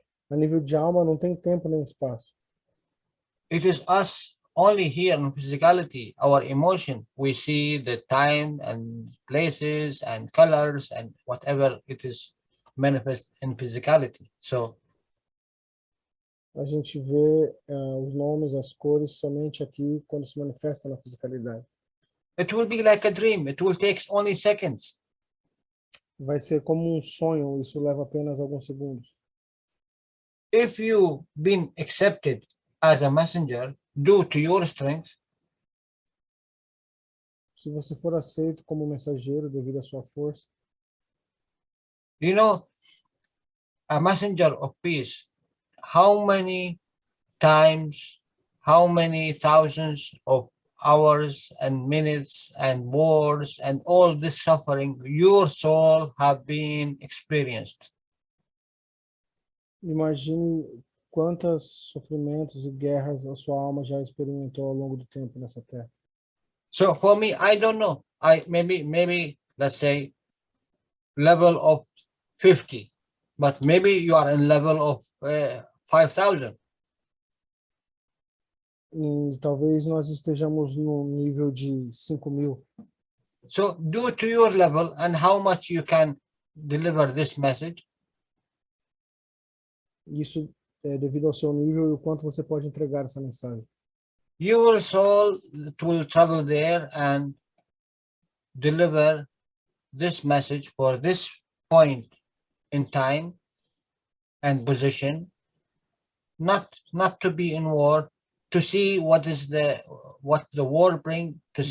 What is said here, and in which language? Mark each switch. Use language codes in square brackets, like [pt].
[pt] A nível de alma não tem tempo nem espaço. [en] It is us only here in physicality, our emotion. We see the time and places and colors and whatever it is manifest in physicality. So [pt] A gente vê os nomes, as cores somente aqui quando se manifesta na fisicalidade. [en] it will be like a dream. It will take only seconds. [pt] Vai ser como um sonho, isso leva apenas alguns segundos. [en] If you've been accepted as a messenger due to your strength, [pt] Se você for aceito como mensageiro devido à sua força, [en] you know, a messenger of peace, how many times, how many thousands of hours and minutes and wars and all this suffering your soul have been experienced. [pt] Imagine quantos sofrimentos e guerras a sua alma já experimentou ao longo do tempo nessa terra. [en] So for me, I don't know. Maybe let's say level of 50, but maybe you are in level of 5,000. [pt] E talvez nós estejamos no nível de 5.000. [en] So due to your level and how much you can deliver this message, [pt] Isso é devido ao seu nível e o quanto você pode entregar essa mensagem. [en] your soul will travel there and deliver this message for this point in time and position, not to be in war, to see what the war bring, to see